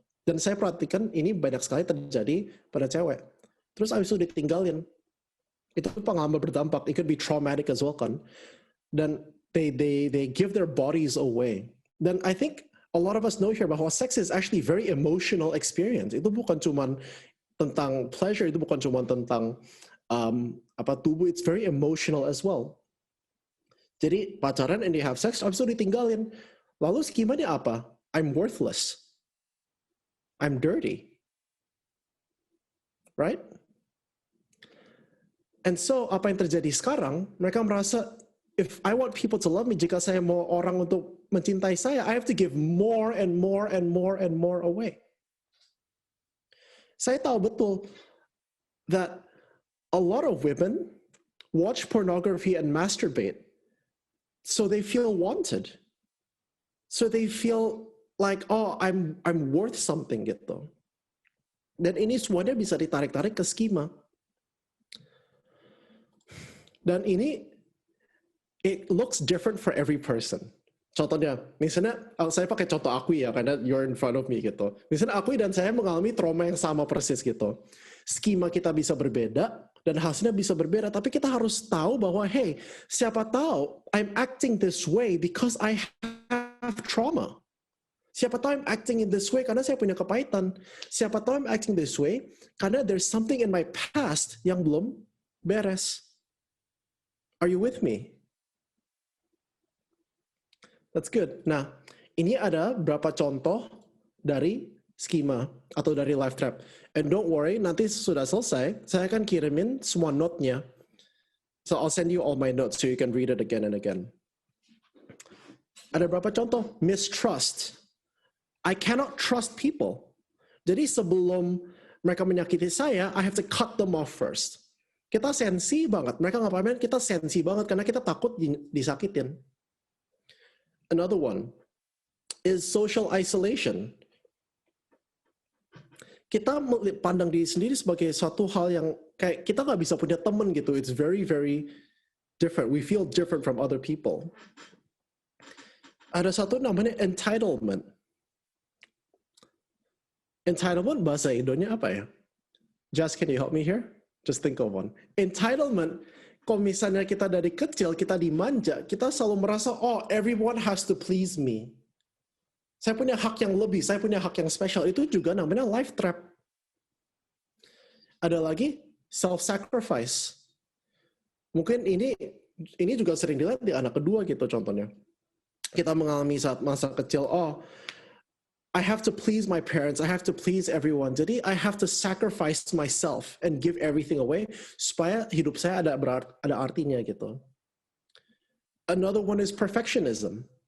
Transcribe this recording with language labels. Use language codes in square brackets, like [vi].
[id] Dan saya perhatikan ini banyak sekali terjadi pada cewek. Terus abis itu ditinggalin. Itu pengalaman berdampak. [en] It could be traumatic as well kan. [id] Dan [en] they give their bodies away. [id] Dan [en] I think a lot of us know here [id] bahwa [en] sex is actually very emotional experience. [id] Itu bukan cuma tentang pleasure, itu bukan cuma tentang tubuh, [en] it's very emotional as well. [id] Jadi pacaran [en] and they have sex, [id] abis itu ditinggalin. Lalu skemanya apa? [en] I'm worthless. I'm dirty. Right? And so [id] apa yang terjadi sekarang, mereka merasa, [en] if I want people to love me, [id] jika saya mau orang untuk mencintai saya, [en] I have to give more and more and more and more away. [id] Saya tahu betul [en] that a lot of women watch pornography and masturbate so they feel wanted. So they feel like, oh, I'm worth something [id] gitu. Dan ini semuanya bisa ditarik-tarik ke skema. Dan ini, [en] it looks different for every person. [id] Contohnya, misalnya saya pakai contoh Akui ya, karena [en] you're in front of me [id] gitu. Misalnya Akui dan saya mengalami trauma yang sama persis gitu. skema kita bisa berbeda, dan hasilnya bisa berbeda, tapi kita harus tahu bahwa, hey, siapa tahu [en] I'm acting this way because I have trauma. [id] Siapa tahu [en] I'm acting in this way [id] karena saya punya kepahitan. [en] Siapa tahu I'm acting this way karena there's something in my past [id] yang belum beres. [en] Are you with me? That's good. [id] Nah, ini ada beberapa contoh dari skema atau dari life trap. [en] And don't worry, [id] nanti sudah selesai, saya akan kirimin semua note-nya. [en] So I'll send you all my notes so you can read it again and again. [id] Ada beberapa contoh. [en] Mistrust. I cannot trust people. [id] Jadi sebelum mereka menyakiti saya, [en] I have to cut them off first. [id] Kita sensi banget. Mereka nggak paham, kita sensi banget karena kita takut disakitin. [en] Another one is social isolation. [id] Kita pandang diri sendiri sebagai suatu hal yang kayak kita nggak bisa punya teman gitu. [en] It's very, very different. We feel different from other people. [id] Ada satu namanya entitlement. Entitlement bahasa Indonya apa ya? [en] Just, can you help me here? Just think of one. [id] Entitlement, kalau misalnya kita dari kecil, kita dimanja, kita selalu merasa, oh, [en] everyone has to please me. [id] Saya punya hak yang lebih, saya punya hak yang spesial. Itu juga namanya life trap. Ada lagi, self-sacrifice. Mungkin ini juga sering dilihat di anak kedua gitu contohnya. Kita mengalami saat masa kecil, [en] oh, I have to please my parents, I have to please everyone. Jadi I have to sacrifice myself and give everything away [id] supaya hidup saya ada artinya gitu. [en] Another one is perfectionism.